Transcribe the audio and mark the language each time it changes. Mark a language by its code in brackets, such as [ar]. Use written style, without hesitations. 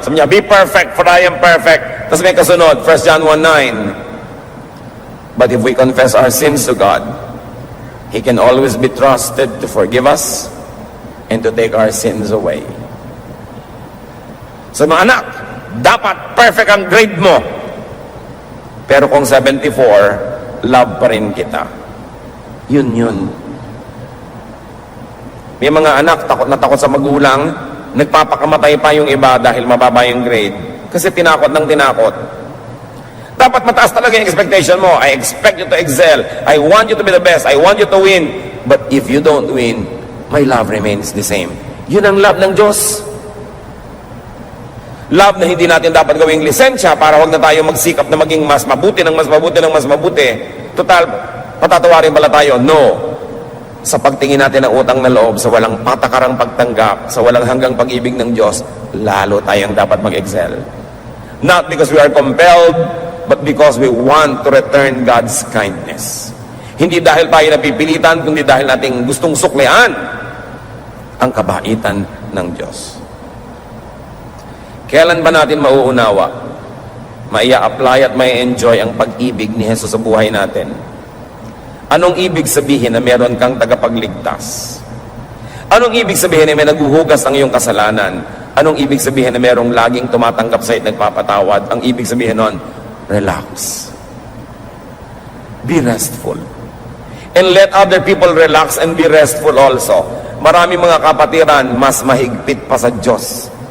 [tl] Sabi niya, [en] be perfect for I am perfect. [tl] Tapos may kasunod, [en] 1 John 1:9. But if we confess our sins to God, He can always be trusted to forgive us and to take our sins away. [tl] So mga anak, dapat perfect ang grade mo. Pero kung 74, love pa rin kita. Yun. May mga anak, takot na takot sa magulang, nagpapakamatay pa yung iba dahil mababa yung grade. Kasi tinakot ng tinakot. Dapat mataas talaga yung expectation mo. [en] I expect you to excel. I want you to be the best. I want you to win. But if you don't win, my love remains the same. [tl] Yun ang love ng Diyos. Love na hindi natin dapat gawing lisensya para wag na tayo magsikap na maging mas mabuti ng mas mabuti ng mas mabuti. Total, patatawarin pala tayo. No. Sa pagtingin natin ng utang na loob, sa walang patakarang pagtanggap, sa walang hanggang pag-ibig ng Diyos, lalo tayong dapat mag-excel. [en] Not because we are compelled, but because we want to return God's kindness. [tl] Hindi dahil tayo napipilitan, kundi dahil nating gustong suklian ang kabaitan ng Diyos. Kailan ba natin mauunawa, maia-apply at mai-enjoy ang pag-ibig ni Jesus sa buhay natin? Anong ibig sabihin na meron kang tagapagligtas? Anong ibig sabihin na may naghuhugas ng iyong kasalanan? Anong ibig sabihin na merong laging tumatanggap sa at nagpapatawad? Ang ibig sabihin nun, [en] relax. Be restful. And let other people relax and be restful also. [tl] Marami mga kapatiran, mas mahigpit pa sa Diyos.